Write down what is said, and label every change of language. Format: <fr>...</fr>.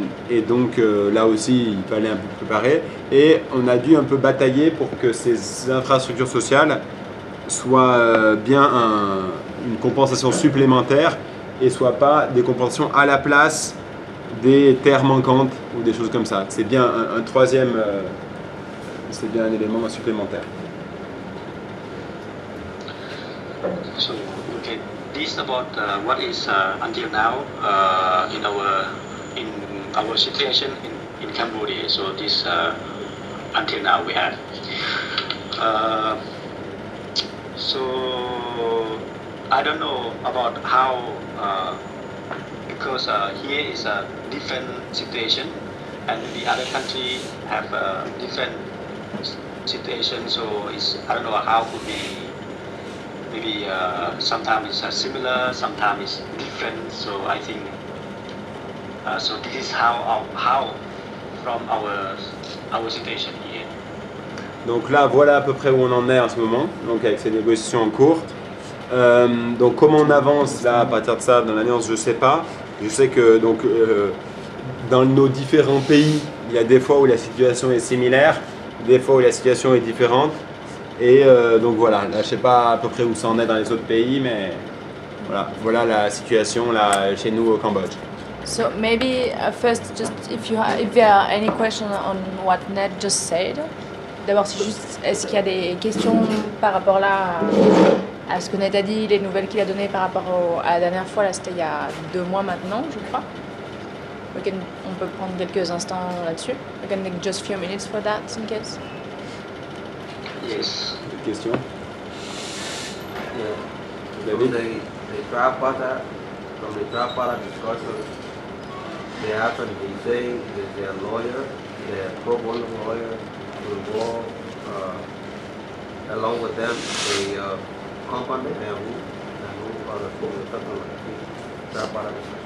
<fr>Et donc là aussi, il fallait un peu préparer. Et on a dû un peu batailler pour que ces infrastructures sociales soient bien une compensation supplémentaire et soient pas des compensations à la place des terres manquantes ou des choses comme ça. C'est bien un troisième, c'est bien un élément supplémentaire.</fr> <en>So, okay, this about what is until now in our situation in Cambodia. So this until now we have. So I don't know about how because here is a different situation and the other country have a different situation. So it's I don't know how could be. Maybe sometimes it's similar, sometimes it's different. So I think so. This is how from our situation here.</en> <fr>Donc là, voilà à peu près où on en est en ce moment. Donc avec ces négociations en cours. Donc comment on avance là à partir de ça dans l'alliance, je sais pas. Je sais que donc dans nos différents pays, il y a des fois où la situation est similaire, des fois où la situation est différente. Et donc voilà, là je sais pas à peu près où ça en est dans les autres pays, mais voilà la situation là chez nous au Cambodge.</fr> <en>So maybe first, just if there are any question on what Ned just said.</en> <fr>D'abord, c'est juste, est-ce qu'il y a des questions par rapport là à ce que Ned a dit, les nouvelles qu'il a données par rapport à la dernière fois, là c'était il y a 2 mois maintenant, je crois. On peut prendre quelques instants là-dessus.</fr> <en>We can take just few minutes for that in case. Yes. Question? Yeah. David? They tripartite, from the tripartite discussion, they actually say that their lawyer, their pro bono lawyer, involved, along with them, the company and who are the tripartite discussion.</en>